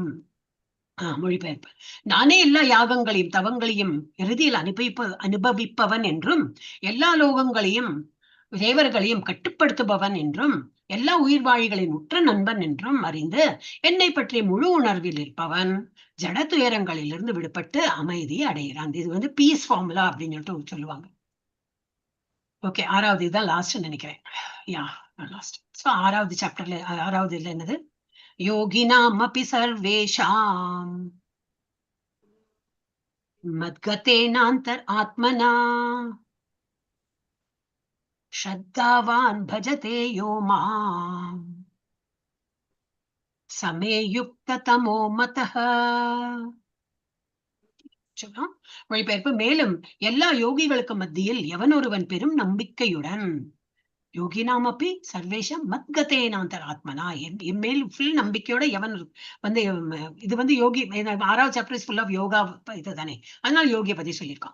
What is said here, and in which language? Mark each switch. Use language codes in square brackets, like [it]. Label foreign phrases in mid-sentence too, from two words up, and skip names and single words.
[ta] மொழிபெயர்ப்பு: நானே எல்லா யாகங்களையும் தவங்களையும் இறுதியில் அனுபவிப்பவன் என்றும், எல்லா லோகங்களையும் தேவர்களையும் கட்டுப்படுத்துபவன் என்றும், எல்லா உயிர்வாழிகளின் உற்ற நண்பன் என்றும் அறிந்து என்னை பற்றி முழு உணர்வில் இருப்பவன் ஜட துயரங்களிலிருந்து விடுபட்டு அமைதி அடைகிறான். இது வந்து [en] peace formula [ta] அப்படின்னு சொல்லிட்டு சொல்லுவாங்க. ஓகே, ஆறாவது இதுதான் லாஸ்ட் நினைக்கிறேன். [en] yeah last. [ta] ஸோ ஆறாவது சாப்டர்ல, ஆறாவது இதுல என்னது, [sa] योगिनामपि सर्वेषाम् मद्गतेनान्तर् आत्मना श्रद्धावान् भजते यो माम् समे युक्ततमो मतः. [ta] மொழிபெயர்ப்பு. மேலும் எல்லா யோகிகளுக்கு மத்தியில் எவன் ஒருவன் பெரும் நம்பிக்கையுடன் [sa] योगिनामपि सर्वेषां मद्गतेनान्तर् आत्मना [ta] எம்மேல் ஃபுல் நம்பிக்கையோட எவன் வந்து இது வந்து யோகி 6வது சாப்டர் [en] full of yoga [ta] இதுதானே, அதனால யோகியை பத்தி சொல்லியிருக்கான்.